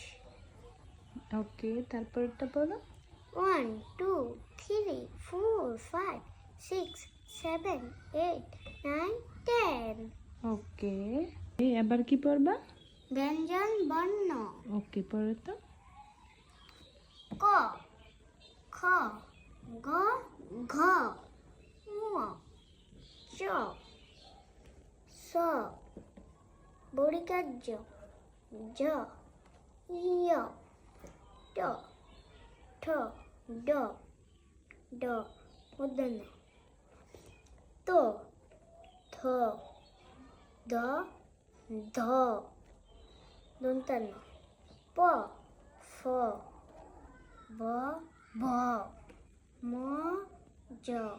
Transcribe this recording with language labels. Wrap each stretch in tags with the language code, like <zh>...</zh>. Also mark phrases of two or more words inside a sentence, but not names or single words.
<bn>ওকে, তারপরটা বলো। 1 2 3 4 5 6 7 8 9 10। ওকে, এবার কি পড়বা? ব্যঞ্জন বর্ণ। ওকে, পড়ো তো। ক, খ, গ, ঘ, ঙ, চ, স, বর্গীকার্য, জ, য়, ট, ঠ, ড, ড, মূর্ধন্য, ত, থ, দ, ধ, দন্তান্ন, প, ফ, ব, ভ, ম, জ,</bn>